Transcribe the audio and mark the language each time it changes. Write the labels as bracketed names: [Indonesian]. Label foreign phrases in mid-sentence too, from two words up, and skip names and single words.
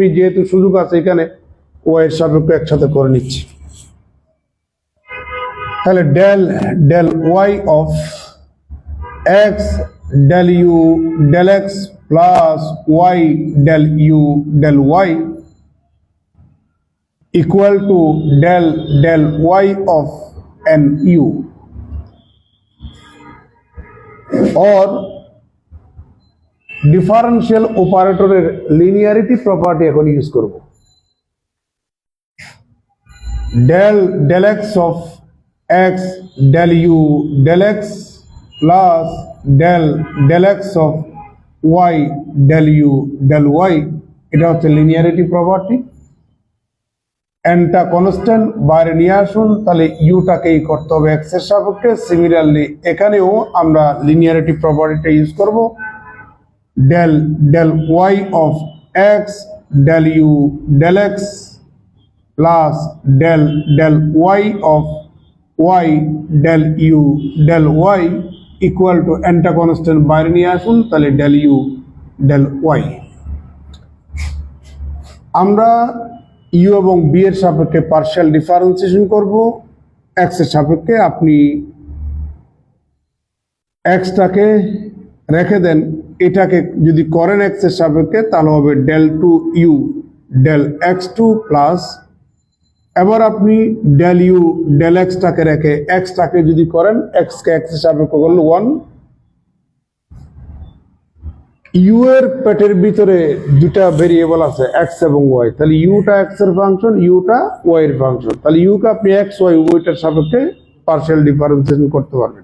[Bangla] আমি যেহেতু সুযোগ আছে এখানে ওয়াই এর সাপেক্ষে একসাথে করে নিচ্ছি। [English] তাহলে del y of x del u del x plus y del u del y equal to del y of n u, or [Bangla] ডিফারেন্সিয়াল অপারেটরের লিনিয়ারিটি প্রপার্টি এখন ইউজ করব। [English] del x of x del u del x plus del x of y del u del y, [Bangla] এটা হচ্ছে [English] linearity property. [Bangla] এনটা কনস্ট্যান্ট বাইরে নিয়ে আসুন, তাহলে ইউটাকেই করতে হবে এক্স এর সাপেক্ষে। সিমিলারলি এখানেও আমরা [English] linearity property [Bangla] ইউজ করব। [English] del y of x del u del x প্লাস del y of y del u del y equal to [Bangla] এনটা কনস্ট্যান্ট বাইরে নিয়ে আসুন, তাহলে [English] del u del y। [Bangla] আমরা ইউ এবং বি এর সাপেক্ষে [English] partial differentiation [Bangla] করব। এক্স এর সাপেক্ষে আপনি এক্সটাকে রেখে দেন, এটাকে যদি করেন এক্স এর সাপেক্ষে তাহলে হবে [English] del two u del x2 plus, [Bangla] এবার আপনি [English] del u del x-টাকে [Bangla] রেখে এক্সটাকে যদি করেন, এক্সকে এক্স এর সাপেক্ষে করলে 1। ইউ এর পেটের ভিতরে দুটা ভেরিয়েবল আছে এক্স এবং ওয়াই, তাহলে ইউটা এক্স এর ফাংশন, ইউটা ওয়াই এর ফাংশন, তাহলে ইউকে আপনি এক্স ওয়াই উভয়টার সাপেক্ষে [English] partial differentiation [Bangla] করতে পারবেন।